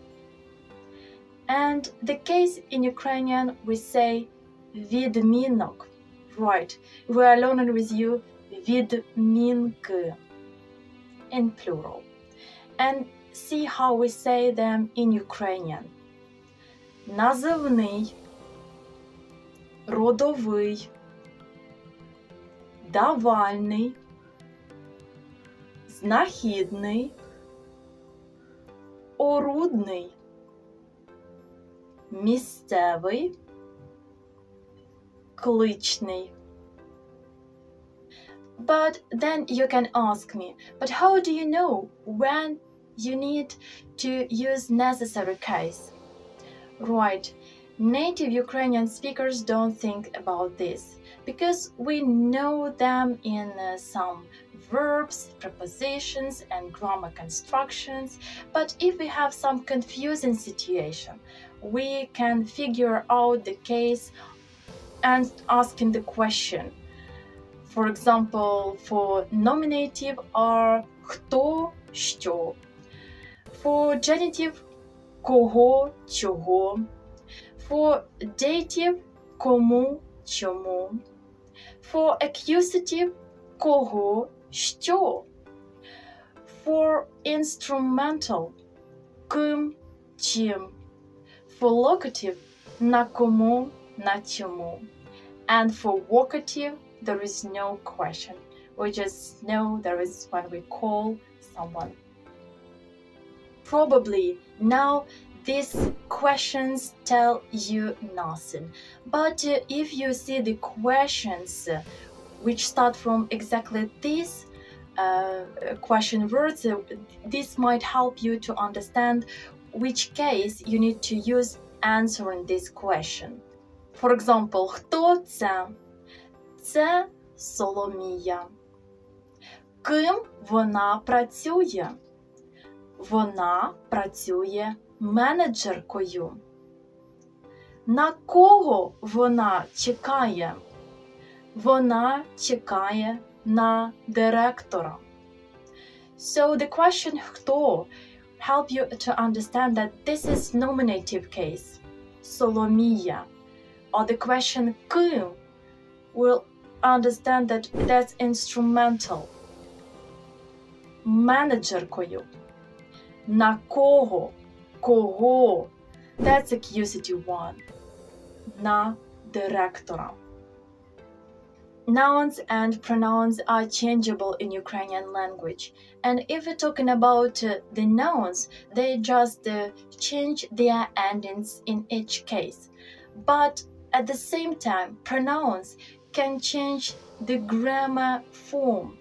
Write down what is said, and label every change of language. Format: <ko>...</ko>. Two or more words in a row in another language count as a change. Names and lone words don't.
<en>And the case in Ukrainian we say відмінок. Right, we are learning with you відмінки in plural. And see how we say them in Ukrainian.</en> <uk>Називний, родовий, давальний, знахідний, орудний, місцевий, кличний.</uk> <en>But then you can ask me, but how do you know when you need to use necessary case? Right, native Ukrainian speakers don't think about this because we know them in some verbs, prepositions, and grammar constructions. But if we have some confusing situation, we can figure out the case and asking the question. For example, for nominative are</en> <uk>хто, що.</uk> <en>For genitive</en> <uk>кого, чого.</uk> <en>For dative</en> <uk>кому, чому.</uk> <en>For accusative</en> <uk>кого, що.</uk> <en>For instrumental</en> <uk>ким, чим.</uk> <en>For locative</en> <uk>на кому, на чому.</uk> <en>And for vocative there is no question. We just know there is when we call someone. Probably now these questions tell you nothing. But if you see the questions which start from exactly these question words, this might help you to understand which case you need to use answering this question. For example,</en> <uk>хто це? Це Соломія. Ким вона працює? Вона працює менеджеркою. На кого вона чекає? Вона чекає на директора.</uk> <en>So the question хто help you to understand that this is nominative case.</en> <uk>Соломія.</uk> <en>Or the question ким will understand that that's instrumental.</en> <uk>Менеджеркою. На кого? Кого?</uk> <en>That's accusative one.</en> <uk>На директора.</uk> <en>Nouns and pronouns are changeable in Ukrainian language. And if we're talking about the nouns, they just change their endings in each case. But at the same time, pronouns can change the grammar form.</en>